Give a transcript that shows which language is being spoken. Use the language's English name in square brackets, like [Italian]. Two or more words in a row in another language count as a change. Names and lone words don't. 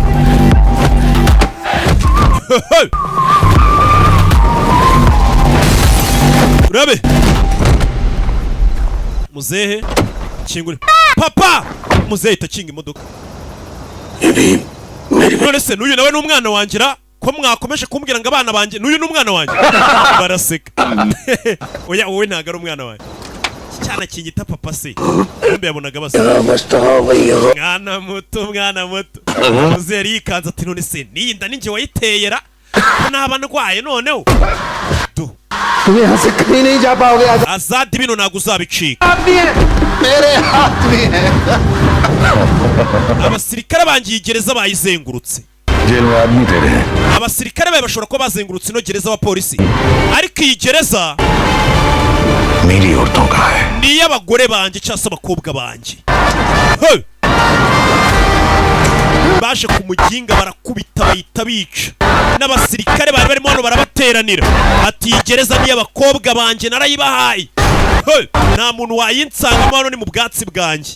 [Kinyarwanda] urabe muzehe kingure papa muzehe itakinga imodoka none se n'uyu nawe n'umwana wangira ko mwakomeje kumbwira ngo abana banjye n'uyu n'umwana wanjye baraseka oya wowe ntago ari umwana wanjye cyana kinyita papa se kumbe yabonaga basa mwana muto muzehe yari yikanze ati none se niyi nda ninjye wayiteyera naba ndwaye noneho [Hindi] तुम यहाँ से कहीं नहीं जा पाओगे [Kinyarwanda] Azad bino ntago uzabicika [Hindi] मेरे हाथ में है [Kinyarwanda] abasirikare bangiye gereza bayizengurutse [Hindi] जेल में आदमी तेरे हैं [Kinyarwanda] abasirikare bawe bashobora kuba bazengurutse ino gereza wa polisi ariko iyi gereza [Hindi] मेरी औरतों का है। [Kinyarwanda] Ni y'abagore banje cyangwa se abakobwa banje. Baje kumuginga barakubita bayita bica. N'abasirikare bari barimo hano barabateranira. Ati gereza ni y'abakobwa banje narayibahaye. Nta muntu wayinsanga hano ni mu bwatsi bwanjye.